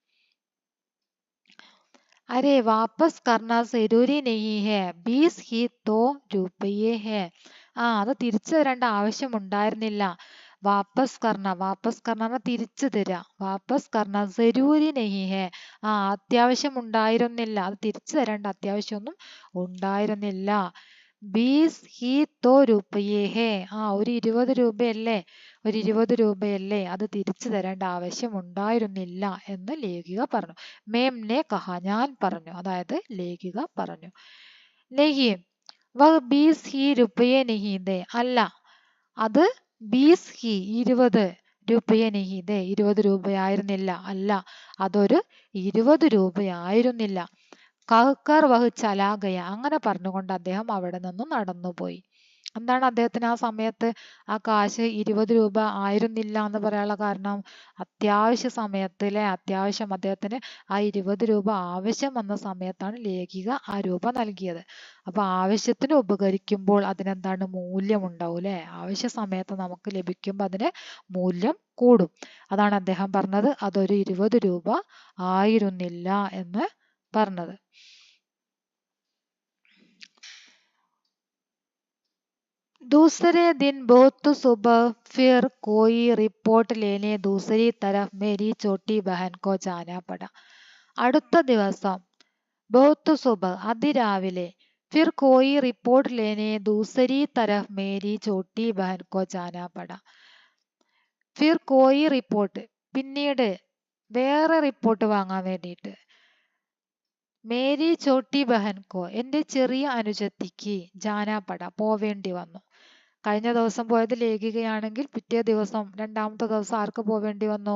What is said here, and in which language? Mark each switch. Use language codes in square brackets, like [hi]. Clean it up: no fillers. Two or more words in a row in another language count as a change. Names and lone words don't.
[hi] अरे वापस करना ज़रूरी नहीं है, 20 ही तो रुपये है. [ml] അത് തിരിച്ചു തരേണ്ട ആവശ്യമുണ്ടായിരുന്നില്ല. [hi] वापस करना [ml] തിരിച്ചു തരാം. [hi] वापस करना ज़रूरी नहीं है, [ml] അത്യാവശ്യം ഉണ്ടായിരുന്നില്ല, അത് തിരിച്ചു തരേണ്ട അത്യാവശ്യമൊന്നും ഉണ്ടായിരുന്നില്ല. [hi] 20 तो रुपये है. [ml] ഒരു 20 രൂപയല്ലേ, ഒരു 20 രൂപയല്ലേ, അത് തിരിച്ചു തരേണ്ട ആവശ്യമുണ്ടായിരുന്നില്ല എന്ന് ലേഖിക പറഞ്ഞു. [hi] मैंने कहा, [ml] ഞാൻ പറഞ്ഞു, അതായത് ലേഖിക പറഞ്ഞു. [hi] नहीं वह 20 रुपये नहीं दे, [ml] അല്ല, അത് 20 [hi] 20 रुपये नहीं दे, [ml] 20 രൂപയായിരുന്നില്ല, അല്ല, അതൊരു 20 രൂപയായിരുന്നില്ല. [hi] कहकर वह चला गया, [ml] അങ്ങനെ പറഞ്ഞുകൊണ്ട് അദ്ദേഹം അവിടെ നിന്ന് നടന്നുപോയി. എന്താണ് അദ്ദേഹത്തിന് ആ സമയത്ത് ആ കാശ് 20 രൂപ ആയിരുന്നില്ല എന്ന് പറയാനുള്ള കാരണം? അത്യാവശ്യ സമയത്ത് അത്യാവശ്യം അദ്ദേഹത്തിന് ആ 20 രൂപ ആവശ്യം വന്ന സമയത്താണ് ലേഖിക ആ രൂപ നൽകിയത്. അപ്പൊ ആവശ്യത്തിന് ഉപകരിക്കുമ്പോൾ അതിനെന്താണ്, മൂല്യം ഉണ്ടാവും അല്ലെ. ആവശ്യ സമയത്ത് നമുക്ക് ലഭിക്കുമ്പോൾ അതിന് മൂല്യം കൂടും. അതാണ് അദ്ദേഹം പറഞ്ഞത് അതൊരു 20 രൂപ ആയിരുന്നില്ല എന്ന് പറഞ്ഞത്. [hi] दूसरे दिन बहुत सुबह फिर कोई रिपोर्ट लेने दूसरी तरफ मेरी छोटी बहन को जाना पड़ा. [ml] അടുത്ത ദിവസം [hi] बहुत सुबह അതിരാവിലെ फिर कोई रिपोर्ट लेने दूसरी तरफ मेरी छोटी बहन को जाना पड़ा. फिर कोई रिपोर्ट, [ml] പിന്നീട് വേറെ റിപ്പോർട്ട് വാങ്ങാൻ വേണ്ടിയിട്ട്, [hi] मेरी छोटी बहन को, [ml] എന്റെ ചെറിയ അനുജത്തിക്ക്, [hi] जाना पड़ा, [ml] പോവേണ്ടി വന്നു. കഴിഞ്ഞ ദിവസം പോയത് ലേഖികയാണെങ്കിൽ പിറ്റേ ദിവസം രണ്ടാമത്തെ ദിവസം ആർക്ക് പോവേണ്ടി വന്നു?